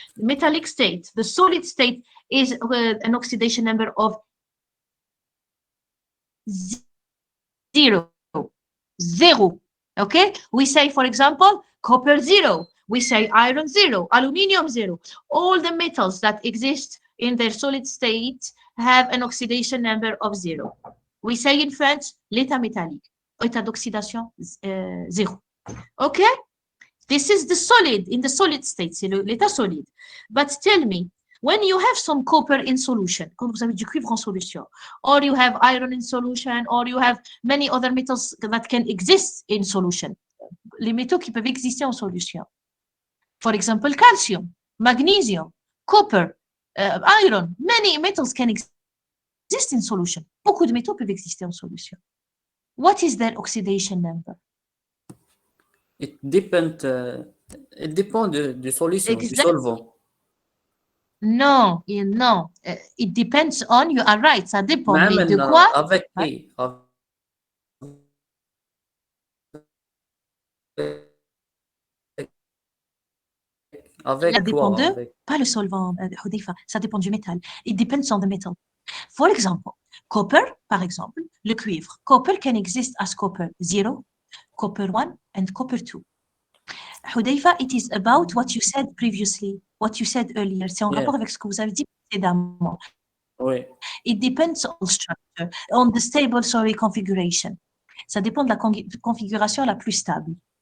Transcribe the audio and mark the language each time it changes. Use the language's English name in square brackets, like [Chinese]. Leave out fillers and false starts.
[English] The metallic state, the solid state is an oxidation number of 0. Okay? We say, for example, copper 0. We say iron 0, aluminium 0. All the metals that exist in their solid state have an oxidation number of 0. We say in French, [French] l'état métallique, état d'oxydation 0. [English] Okay? This is the solid, in the solid state, [French] c'est l'état solide. [English] But tell me, When you have some copper in solution, [French] quand vous avez du cuivre en solution, [English] or you have iron in solution, or you have many other metals that can exist in solution, [French] les métaux qui peuvent exister en solution. [English] For example, calcium, magnesium, copper, iron, many metals can exist in solution. [French] Beaucoup de métaux peuvent exister en solution. [English] What is their oxidation number? [French] It dépend du solution, du solvant. [English] Non, non. It depends on, you are right, [French] ça dépend. Mais de quoi? Avec qui? Avec Ça dépend quoi? de, pas le solvant, Hudayfa, ça dépend du métal. [English] It depends on the metal. For example, copper, [French] par exemple, le cuivre. [English] Copper can exist as copper 0, copper 1, and copper 2. Hudayfa, it is about what you said previously, what you said earlier. [French] C'est en rapport avec ce que vous avez dit précédemment. Oui. [English] It depends on structure, on the stable, configuration. [French] Ça dépend de la configuration la plus stable.